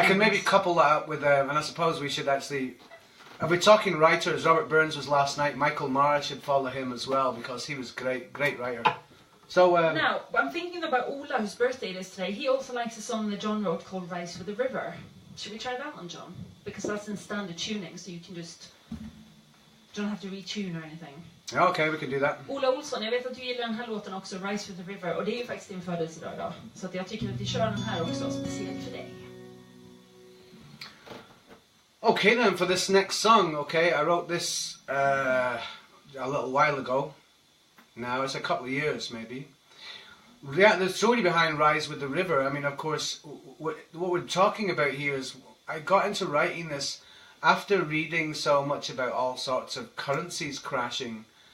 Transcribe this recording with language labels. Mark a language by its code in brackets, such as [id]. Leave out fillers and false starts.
[en] I can maybe couple that up with, and I suppose we should actually, if we're talking writers, Robert Burns was last night, Michael Marra should follow him as well, because he was great writer. So now, I'm thinking about Ola, whose birthday it is today. He also likes a song that John wrote called Rise with the River. Should we try that one, John? Because that's in standard tuning, so you can just... don't have to retune or anything. [sv] Ja, okej, vi kan [en] do that. [sv] Ola Olsson, jag vet att du gillar den här låten också, Rise with the River. Och det är ju faktiskt din födelsedag idag. Så att jag tycker att vi kör den här också, speciellt för dig. [en] Okay then, for this next song, okay, I wrote this a little while ago. Now, it's a couple of years maybe. Yeah, the story behind Rise with the River, I mean, of course, what we're talking about here is, I got into writing this after reading so much about all sorts of currencies crashing.